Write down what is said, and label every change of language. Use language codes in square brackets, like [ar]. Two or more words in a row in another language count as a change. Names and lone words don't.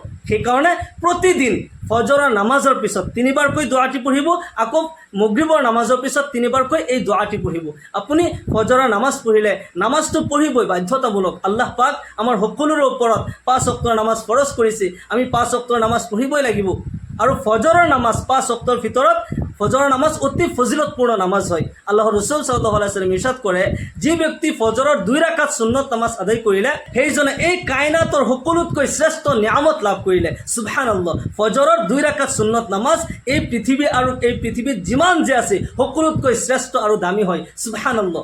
[as] সেইকাৰণে প্ৰতিদিন ফজৰৰ নামাজৰ পিছত 3 বাৰকৈ দোৱাটি পঢ়িব, আকৌ মাগৰিবৰ নামাজৰ পিছত 3 বাৰকৈ এই দোৱাটি পঢ়িব। আপুনি ফজৰৰ নামাজ পঢ়িলে নামাজটো পঢ়িবই, বাধ্যতামূলক। আল্লাহ পাক আমাৰ সকলোৰে ওপৰত 5 ওয়াক্তৰ নামাজ ফৰজ কৰিছে, আমি 5 ওয়াক্তৰ নামাজ পঢ়িবই লাগিব। আৰু ফজৰৰ নামাজ 5 ওয়াক্তৰ ভিতৰত ফজৰৰ নামাজ অতি ফজিলতপূৰ্ণ নামাজ হয়। আল্লাহৰ ৰাসূল [ar] صلى الله عليه وسلم [as] ইৰশাদ কৰে, যি ব্যক্তি ফজৰৰ 2 ৰাকাত সুন্নত নামাজ আদায় কৰিলে, সেইজনে এই কায়নাতৰ সকলোতকৈ শ্ৰেষ্ঠ নিয়ামত লাভ কৰিলে। সুবহানাল্লাহ। ফজৰৰ 2 ৰাকাত সুন্নত নামাজ এই পৃথিৱী আৰু এই পৃথিৱীত যিমান যে আছে সকলোতকৈ শ্ৰেষ্ঠ আৰু দামী হয়। সুবহানাল্লাহ।